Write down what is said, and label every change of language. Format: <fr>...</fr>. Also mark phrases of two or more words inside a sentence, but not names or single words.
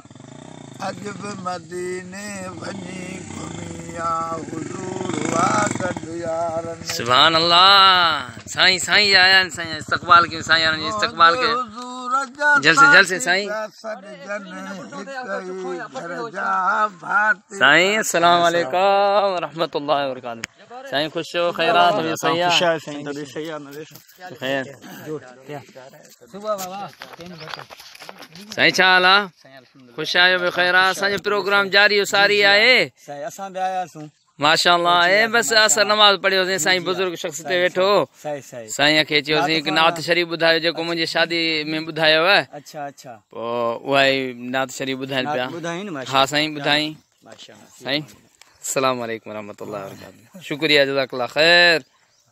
<sd>अॼु बि मदीने वञी घुमी आ हुज़ूर वा गॾु यारनि।</sd> <ar>سبحان الله.</ar> <sd>साईं साईं आया आहिनि, साईं इस्तक़बाल कयूं, साईं यारनि जी इस्तक़बाल कयो जल्द से साईं।</sd> <ar>साईं السلام عليكم ورحمة الله وبركاته.</ar> <sd>साईं खुश हो, खैरात हो, सही है खैर। साईं छा हाल आहे? खुश आहियो बि खैरात? असांजो प्रोग्राम जारी हो, सारी आहे असां बि आयासीं</sd> <ar>माशाअल्लाह।</ar> <sd>ए बस असर नमाज़ पढ़ियोसीं, साईं बुजुर्ग शख्स ते वेठो साईं खे चयोसीं हिकु नात शरीफ़ ॿुधायो जेको मुंहिंजी शादी में ॿुधायो आहे। अच्छा अच्छा। पोइ उहा ई नात शरीफ़ ॿुधाइनि पिया। हा साईं ॿुधाई।</sd> <ar>साईं السلام عليكم ورحمة الله وبركاته. शुक्रिया, جزاك الله خير.</ar>